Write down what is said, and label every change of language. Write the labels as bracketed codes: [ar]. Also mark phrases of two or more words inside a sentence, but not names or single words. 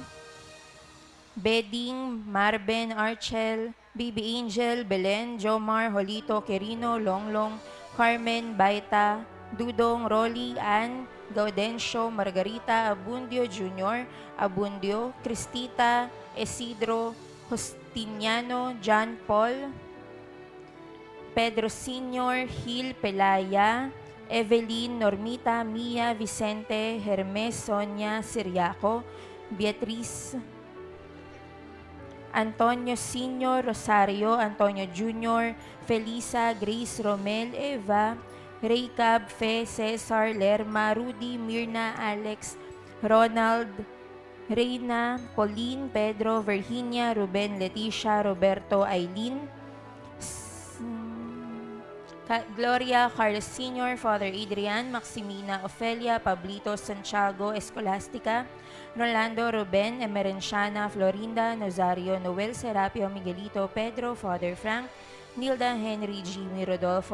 [en] Beding, Marben, Archel, Bibi Angel, Belen, Jomar, Holito, Quirino, Longlong, Carmen, Baita, Dudong, Rolly, Ann, Gaudencio, Margarita, Abundio Jr., Abundio, Cristita, Isidro, Justiniano, John Paul, Pedro Sr., Hil Pelaya, Evelyn, Normita, Mia, Vicente, Hermes, Sonia, Siriaco, Beatriz, Antonio Sr., Rosario, Antonio Jr., Felisa, Grace, Romel, Eva, Raycab, Fe, Cesar, Lerma, Rudy, Mirna, Alex, Ronald, Reyna, Pauline, Pedro, Virginia, Ruben, Leticia, Roberto, Aileen, Gloria, Carlos Sr., Father Adrian, Maximina, Ofelia, Pablito, Santiago, Escolastica, Rolando, Ruben, Emerenciana, Florinda, Nazario, Noel, Serapio, Miguelito, Pedro, Father Frank, Nilda, Henry, Jimmy, Rodolfo,